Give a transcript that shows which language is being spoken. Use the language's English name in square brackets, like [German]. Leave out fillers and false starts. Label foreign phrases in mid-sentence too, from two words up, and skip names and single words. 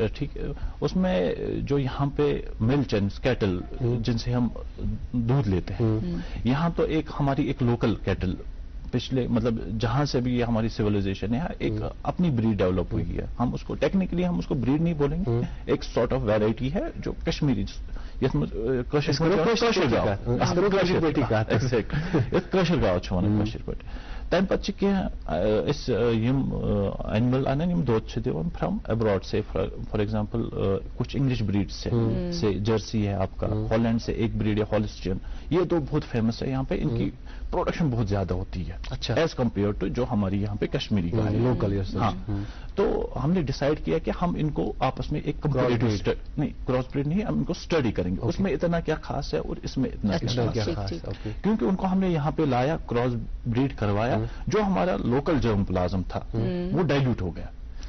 [Urdu] ٹھیک, اس میں جو یہاں پہ [English] milch and cattle [Urdu] جن سے ہم دودھ لیتے ہیں, یہاں تو ہماری ایک [English] local cattle [Urdu] پچھلے مطلب جہاں سے بھی یہ ہماری سیولائزیشن ہے ایک اپنی بریڈ ڈیولپ ہوئی ہے. ہم اس کو ٹیکنیکلی ہم اس کو بریڈ نہیں بولیں گے, ایک [English] sort of variety [Urdu] ہے جو کشمیری [Kashmiri] کٲشِر گاو چھِ وَنان کٲشِر پٲٹھۍ. تَمہِ پَتہٕ چھِ کینٛہہ یِم اینیمل اَنان یِم دۄد چھِ دِوان [English] from abroad [Urdu] سے, فار ایگزامپل کچھ [English] English breed [Urdu] سے جرسی ہے آپ کا, ہالینڈ سے ایک بریڈ ہے ہالسٹین, یہ دو بہت فیمس ہے یہاں پہ, ان کی پروڈکشن بہت زیادہ ہوتی ہے [English] as compare to [Urdu] جو ہماری یہاں پہ کشمیری گائے لوکل. ہاں, تو ہم نے ڈیسائیڈ کیا کہ ہم ان کو آپس میں ایک نہیں [English] cross breed [Urdu] نہیں, ہم ان کو اسٹڈی کریں گے, اس میں اتنا کیا خاص ہے اور اس میں اتنا کیا خاص ہے, کیونکہ ان کو ہم نے یہاں پہ لایا, [English] cross breed [Urdu] کروایا, جو ہمارا [English] local germ plasm [Urdu] تھا وہ ڈائلیوٹ ہو گیا.